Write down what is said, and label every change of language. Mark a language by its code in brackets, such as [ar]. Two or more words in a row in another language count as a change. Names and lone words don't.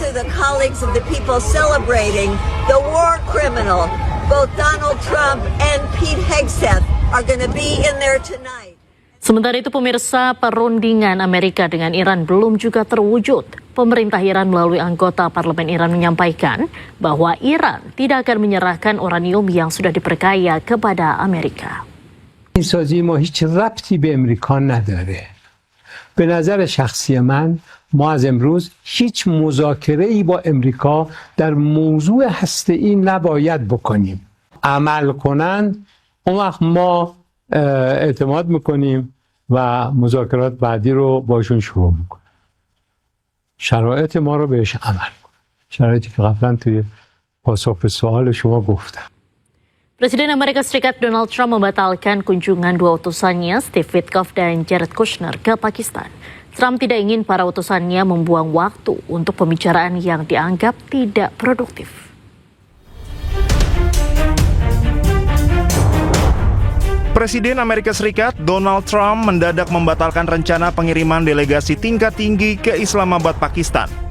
[id] Sementara itu pemirsa, perundingan Amerika dengan Iran belum juga terwujud. Pemerintah Iran melalui anggota parlemen Iran menyampaikan bahwa Iran tidak akan menyerahkan uranium yang sudah diperkaya kepada Amerika. [fa] این سازی ما هیچ ربطی به امریکا نداره. به نظر شخصی من ما از امروز هیچ مذاکره‌ای با امریکا در موضوع هسته‌ای نباید بکنیم. عمل کنند اون وقت ما اعتماد میکنیم و مذاکرات بعدی رو باشون شروع میکنیم. شرایط ما رو بهش عمل کنیم. شرایطی که قبلا توی پاسخ به سوال شما گفتم. [id] Presiden Amerika Serikat Donald Trump membatalkan kunjungan dua utusannya, Steve Witkoff dan Jared Kushner, ke Pakistan. Trump tidak ingin para utusannya membuang waktu untuk pembicaraan yang dianggap tidak produktif. Presiden Amerika Serikat Donald Trump mendadak membatalkan rencana pengiriman delegasi tingkat tinggi ke Islamabad, Pakistan.